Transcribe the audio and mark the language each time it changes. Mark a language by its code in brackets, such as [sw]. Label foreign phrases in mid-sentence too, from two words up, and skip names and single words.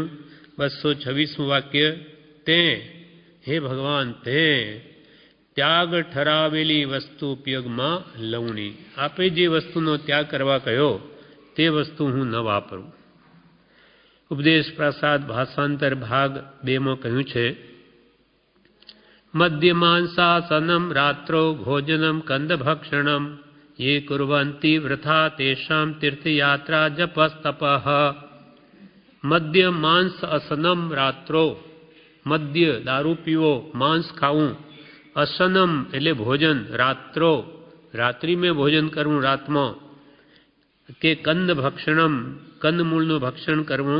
[gu] 226મું વાક્ય, તે હે ભગવાન, તે ત્યાગ ઠરાવેલી વસ્તુ ઉપયોગમાં લઉંની. આપે જે વસ્તુનો ત્યાગ કરવા કહ્યો તે વસ્તુ હું ન વાપરું. ઉપદેશ પ્રસાદ ભાષાંતર ભાગ 2માં કહ્યું છે, [sa] મદ્યમાંસાસનમ રાત્રો ભોજનમ કંદભક્ષણમ ये कुर्वन्ति वृथा तेषां तीर्थयात्रा जपस्तपः. મદ્ય માંસ અસનમ રાત્રો, [gu] મદ્ય દારૂ પીવો, માંસ ખાવું. અસનમ એટલે ભોજન, રાત્રો રાત્રિ મેં ભોજન કરવું રાતમાં. કે [sa] કંદ ભક્ષણમ [gu] કંદમૂળનું ભક્ષણ કરવું.